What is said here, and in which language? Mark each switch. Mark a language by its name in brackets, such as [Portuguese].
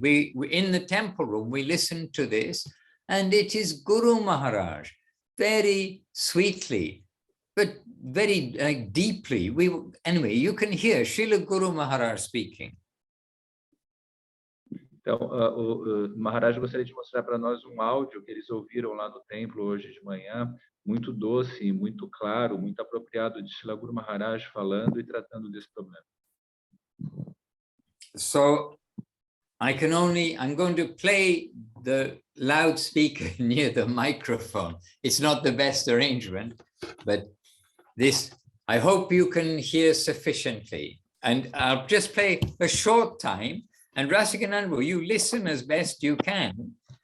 [English] We in the temple room, we listen to this, and it is Guru Maharaj, very sweetly, but very deeply. Anyway, you can hear Srila Guru Maharaj speaking. [Portuguese] Então, o Maharaj gostaria de mostrar para nós um áudio que eles ouviram lá no templo hoje de manhã, muito doce, muito claro, muito apropriado de Srila Guru Maharaj falando e tratando desse problema. [English] So, I'm going to play the loudspeaker near the microphone. It's not the best arrangement, but this, I hope you can hear sufficiently. And I'll just play a short time. And Rasikananda, you listen as best you can.